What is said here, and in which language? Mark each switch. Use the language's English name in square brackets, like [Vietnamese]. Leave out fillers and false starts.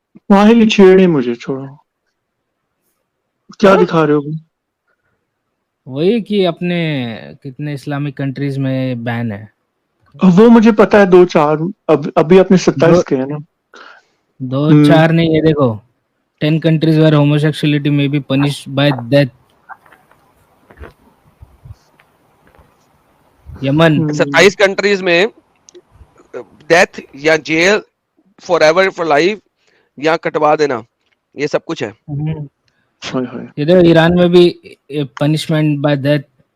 [Urdu] واہل چھیڑے مجھے، چھوڑو. کیا دکھا رہے ہو؟ وہی کہ اپنے کتنے اسلامک کنٹریز میں بین ہے. وہ مجھے پتا ہے، 2 4 ابھی اپنے 27 کے ہیں نا. 2 4 نہیں، یہ دیکھو [English] 10 countries where homosexuality may be punished by death. [Urdu] Yemen, 27 countries میں ڈیتھ یا jail for ever for life یا کٹوا دینا، یہ سب کچھ ہے. یہ دیکھو ایران میں بھی پنشمنٹ بائی ڈیتھ.